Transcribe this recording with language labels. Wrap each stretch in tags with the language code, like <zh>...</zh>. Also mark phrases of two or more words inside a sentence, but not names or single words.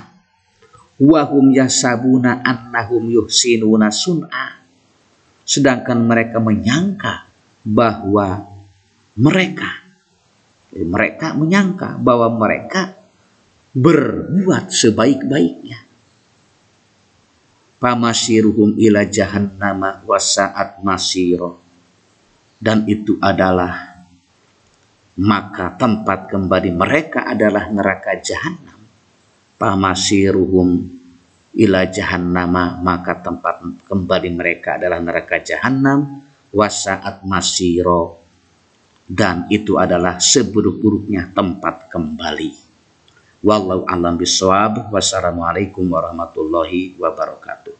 <ar>وهم يحسبون أنهم يحسنون صنعا,</ar> <id>sedangkan mereka menyangka bahwa mereka menyangka bahwa mereka berbuat sebaik-baiknya.</id> <ar>فمصيرهم إلى جهنم وساءت مصيرا,</ar> <id>dan itu adalah, maka tempat kembali mereka adalah neraka jahanam.</id> <ar>فمصيرهم إلى جهنم,</ar> <id>maka tempat kembali mereka adalah neraka jahanam.</id> <ar>وساءت مصيرا,</ar> <id>dan itu adalah seburuk-buruknya tempat kembali.</id> <ar>والله أعلم بالصواب. والسلام عليكم ورحمة الله وبركاته.</ar>